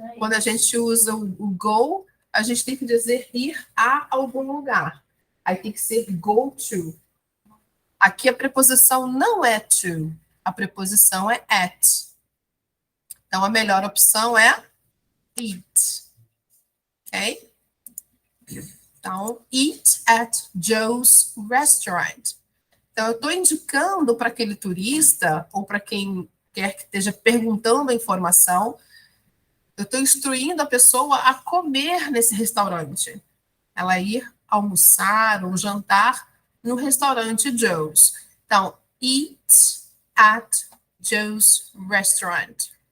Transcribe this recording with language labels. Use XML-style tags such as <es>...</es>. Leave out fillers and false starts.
<pt>Quando a gente usa o go, a gente tem que dizer ir a algum lugar. Aí tem que ser go to. Aqui a preposição não é to, a preposição é at. Então a melhor opção é eat. Ok?</pt> <en>Então, eat at Joe's restaurant.</en> <pt>Então, eu estou indicando para aquele turista, ou para quem quer que esteja perguntando a informação, eu estou instruindo a pessoa a comer nesse restaurante. Ela ir almoçar ou jantar no restaurante Joe's.</pt> <en>Então, eat at Joe's restaurant.</en>